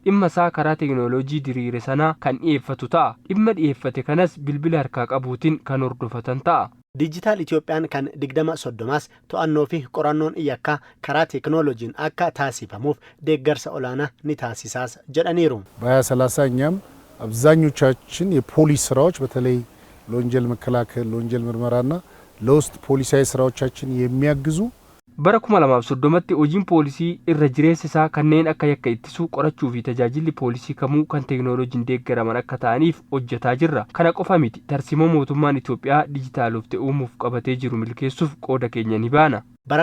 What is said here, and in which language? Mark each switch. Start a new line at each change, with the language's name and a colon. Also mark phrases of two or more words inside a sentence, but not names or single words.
Oromo: Dhimma isaa karaa teknooloojii diriire sanaa kan dhiyeeffatu ta'a. Dhimma dhiyeeffate kanas bilbila harkaa qabuutiin kan hordofatan ta'a. Digital Itoophiyaan kan 2030 to'annoo fi qorannoon yakkaa karaa teknooloojiin akka taasifamuuf deeggarsa olaanaa ni taasisaas jedhaniiru.
Amharic: በ2030 እኛም አብዛኞቻችን የፖሊስ ስራዎች በተለይ ለወንጀል መከላከል ለወንጀል ምርመራና ለውስጥ ፖሊሳዊ ስራዎቻችን የሚያግዙ
Oromo: bara 2030tti hojiin poolisii irra jireessa isaa kanneen akka yakka ittisuu qorachuu fi tajaajilli poolisii kamuu kan teknooloojiin deeggaraman akka ta'aniif hojjetaa jirra. Kana qofa miti tarsimoo mootummaan Itoophiyaa dijitaalofte uumuuf qabatee jiru milkeessuuf qooda keenya ni baana. Bara